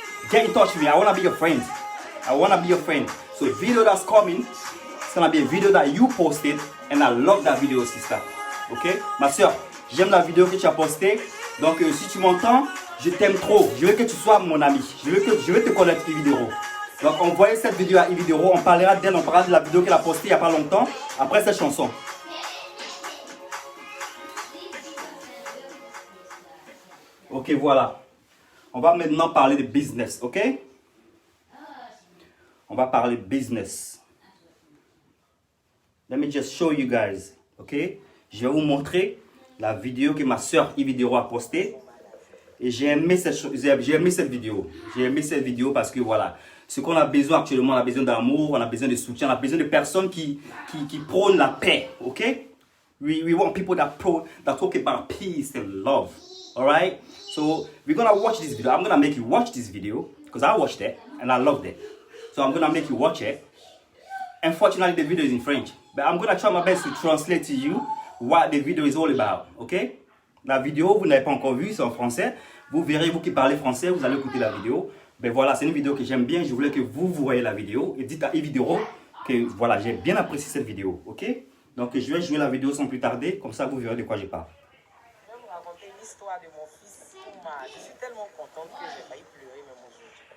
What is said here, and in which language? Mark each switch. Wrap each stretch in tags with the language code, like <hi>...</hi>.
<en>Get in touch with me. I want to be your friend. So the video that's coming, it's going to be a video that you posted. And I love that video, sister. Ok?</en> <fr>Ma soeur, j'aime la vidéo que tu as postée. Donc, si tu m'entends, je t'aime trop. Je veux que tu sois mon ami. Je veux te connaître, Ividero. Donc, envoyez cette vidéo à Ividero. On parlera d'elle, on parlera de la vidéo qu'elle a postée il n'y a pas longtemps. Après cette chanson. Ok, voilà. On va maintenant parler de business, ok? On va parler business.</fr> <en>Let me just show you guys, ok?</en> <fr>Je vais vous montrer la vidéo que ma soeur Ividero a postée. Et j'ai aimé cette vidéo. J'ai aimé cette vidéo parce que voilà, ce qu'on a besoin actuellement, on a besoin d'amour, on a besoin de soutien, on a besoin de personnes qui prônent la paix, ok?</fr> <en>We want people that talk about peace and love, alright? So we're gonna watch this video. I'm gonna make you watch this video because I watched it and I loved it. So I'm gonna make you watch it. Unfortunately, the video is in French, but I'm gonna try my best to translate to you what the video is all about, ok?</en> <fr>La vidéo, vous n'avez pas encore vu, c'est en français. Vous verrez, vous qui parlez français, vous allez écouter la vidéo. Ben voilà, c'est une vidéo que j'aime bien. Je voulais que vous voyez la vidéo et dites à Ividero que voilà, j'ai bien apprécié cette vidéo, ok? Donc je vais jouer la vidéo sans plus tarder, comme ça vous verrez de quoi je parle. Je vais vous raconter l'histoire de mon fils Oumar. Je suis tellement contente que j'ai failli pleurer même aujourd'hui.</fr>